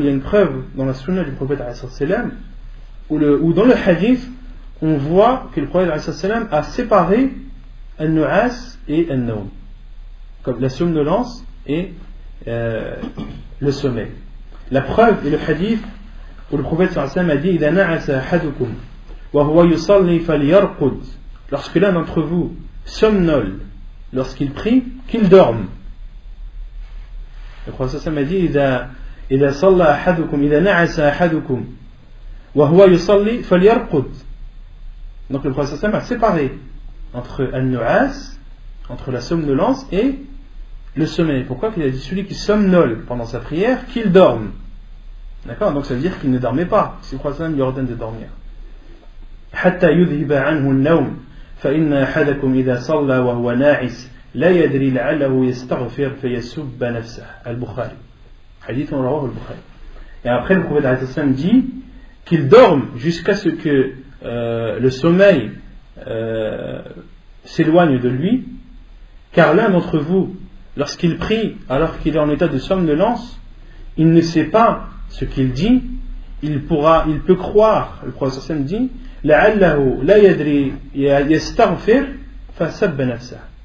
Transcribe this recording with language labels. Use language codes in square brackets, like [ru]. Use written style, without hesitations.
[fr] Il y a une preuve dans la sunna du prophète où dans le hadith on voit que le prophète a séparé un nu'as et un nawm, comme la somnolence et le sommeil. La preuve est le hadith où le prophète a dit [ar] إِذَا نَعَسَ أَحَدُكُمْ وَهُوَ يُصَلِّي فَلْيَرْقُدْ, [fr] lorsque l'un d'entre vous somnole lorsqu'il prie, qu'il dorme. Le prophète a dit [ar] إِذَا صَلَّى أَحَدُكُمْ إِذَا نَعَسَ أَحَدُكُمْ وَهُوَ يُصَلِّي فَلْيَرْقُدْ. [fr] Donc le prophète a séparé entre al-nu'as, entre la somnolence et le sommeil. Pourquoi? Qu'il a dit celui qui somnole pendant sa prière, qu'il dorme. D'accord? Donc ça veut dire qu'il ne dormait pas. Si le prophète lui ordonne de dormir. [ar] حتى يذهب عنه النوم فإن أحدكم إذا صلى وهو ناعس لا يدري لعله يستغفر فيسب نفسه. Al-Bukhari. Hadith رواه البخاري. [fr] Et après le prophète dit qu'il dorme jusqu'à ce que le sommeil s'éloigne de lui, car l'un d'entre vous, lorsqu'il prie alors qu'il est en état de somnolence, il ne sait pas ce qu'il dit, il peut croire, le prophète dit, [ar] لعله لا يدري يستغفر فسب نفسه.